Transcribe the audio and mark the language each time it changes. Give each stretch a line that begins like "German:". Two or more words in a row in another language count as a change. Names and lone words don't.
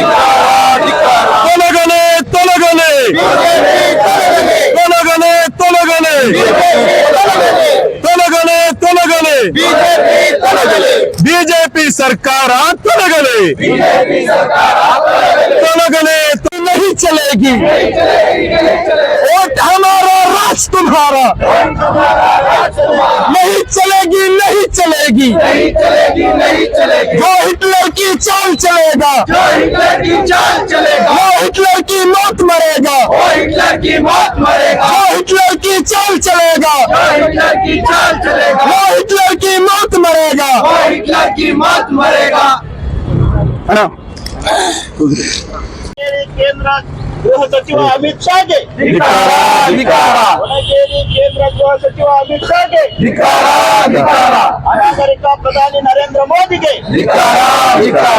Kannada: ತೊಲಗಲೆ ತೊಲಗಲೆ ತೊಲಗಲೆ ತೊಲಗಲೆ ತೊಲಗಲೆ ತೊಲಗಲೆ ಬಿಜೆಪಿ ಸರ್ಕಾರ ತೊಲಗಲೆ ತೊಲಗಲೆ
Hindi: नहीं चलेगी वोट हमारा राज तुम्हारा नहीं चलेगी नहीं चलेगी जो हिटलर की चाल चलेगा जो हिटलर की चाल चलेगा वो हिटलर की मौत मरेगा वो हिटलर की मौत मरेगा जो हिटलर की चाल चलेगा जो हिटलर की चाल चलेगा वो हिटलर की मौत मरेगा वो हिटलर की मौत मरेगा
Kannada: ಕೇಂದ್ರ ಗೃಹ ಸಚಿವ ಅಮಿತ್ ಶಾಗೆ ಧಿಕ್ಕಾರ ಧಿಕ್ಕಾರ ಒಳಗೇರಿ ಕೇಂದ್ರ ಗೃಹ ಸಚಿವ ಅಮಿತ್ ಶಾಗೆ ಧಿಕ್ಕಾರ ಧಿಕ್ಕಾರ ಅಮೆರಿಕ ಪ್ರಧಾನಿ ನರೇಂದ್ರ ಮೋದಿಗೆ ಧಿಕ್ಕಾರ ಧಿಕ್ಕಾರ